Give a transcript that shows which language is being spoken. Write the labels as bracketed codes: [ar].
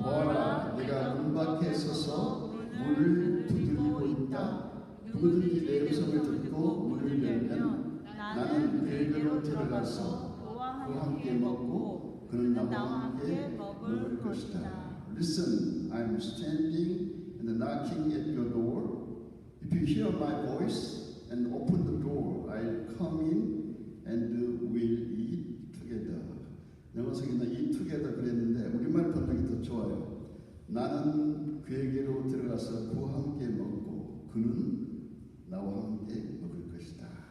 [ko] 보아라 내가 문 밖에 서서 문을 두드리고 있다. 누구든지 내 음성을 듣고 문을 열면 나는 그에게로 들어가서 그와 함께 먹고 그는 나와 함께 먹을 것이다. [en] Listen, I'm standing and knocking at your door. If you hear my voice and open the door, I'll come in and we'll eat together. [ko] 영어성에는 [en] eat together [ko] 그랬는데 우리말 번역이 더 좋아요. 나는 그에게로 들어가서 그와 함께 먹고 그는 나와 함께 먹을 것이다.